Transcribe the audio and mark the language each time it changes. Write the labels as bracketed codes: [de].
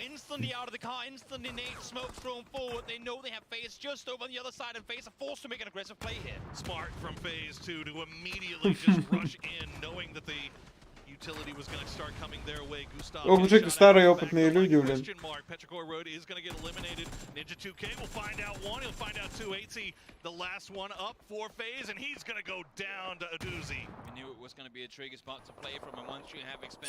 [en] instantly out of the car, instantly nade smoke thrown forward. They know they have FaZe just over on the other side, and FaZe are forced to make an aggressive play here. Smart from FaZe too to immediately just rush in, knowing that the utility was going to start coming their way. Gustav [ru] Ох, уже старые опытные люди, блин. [en] Petrichor Road is going to get eliminated. Ninja 2K will find out one. He'll find out two. 8C, the last one up for FaZe, and he's going to go down to Aduzi. We knew it was going to be a tricky spot to play from, and once you have expended.